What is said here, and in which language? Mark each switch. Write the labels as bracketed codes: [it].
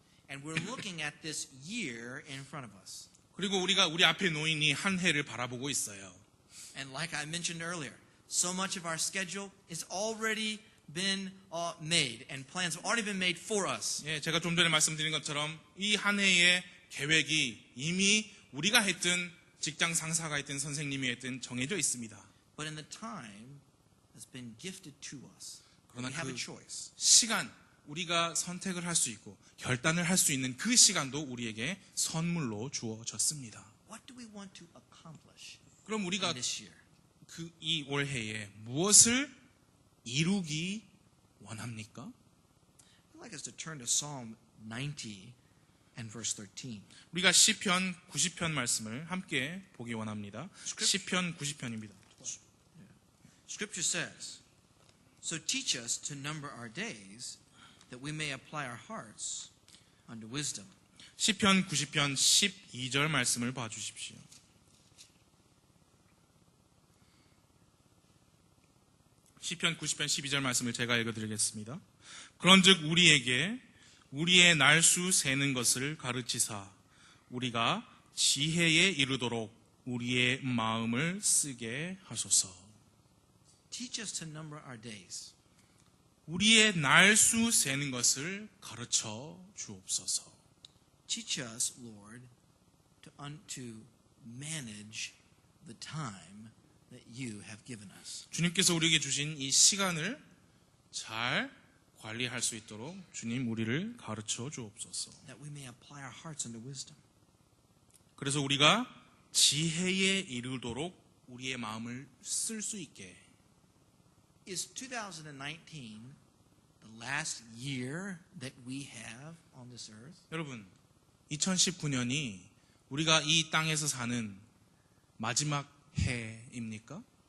[en] And we're looking at this year in front of us. [ko] 그리고 우리 앞에 놓인 이 한 해를 바라보고 있어요. [en] And like I mentioned earlier, so much of our schedule is already been made, and plans have already been made for us. [ko] 예, 제가 좀 전에 말씀드린 것처럼 이 한 해의 계획이 이미 우리가 했든 직장 상사가 했든 선생님이 했든 정해져 있습니다. [en] But in the time that's been gifted to us, [ko] 그러나 [en] we have a 그 choice. [ko] 시간, 우리가 선택을 할 수 있고 결단을 할 수 있는 그 시간도 우리에게 선물로 주어졌습니다. [en] What do we want to accomplish [ko] 그럼 우리가 [en] in this year? [ko] 이 올해에 무엇을 이루기 원합니까? [en] I'd like us to turn to Psalm 90 and verse 13. [ko] 우리가 시편 90편 말씀을 함께 보기 원합니다. 시편 90편입니다. [en] Scripture says, "So teach us to number our days, that we may apply our hearts unto wisdom." [ko] 시편 90편 12절 말씀을 봐주십시오. 시편 90편 12절 말씀을 제가 읽어드리겠습니다. 그런즉 우리에게 우리의 날수 세는 것을 가르치사 우리가 지혜에 이르도록 우리의 마음을 쓰게 하소서. [en] Teach us to number our days. [ko] 우리의 날수 세는 것을 가르쳐 주옵소서. [en] Teach us, Lord, to manage the time that you have given us. [ko] 주님께서 우리에게 주신 이 시간을 잘 관리할 수 있도록 주님 우리를 가르쳐 주옵소서. [en] That we may apply our hearts unto wisdom. [ko] 그래서 우리가 지혜에 이르도록 우리의 마음을 쓸 수 있게. [en] Is 2019 the last year that we have on this earth? [ko] 여러분, 2019년이 우리가 이 땅에서 사는 마지막 해입니까?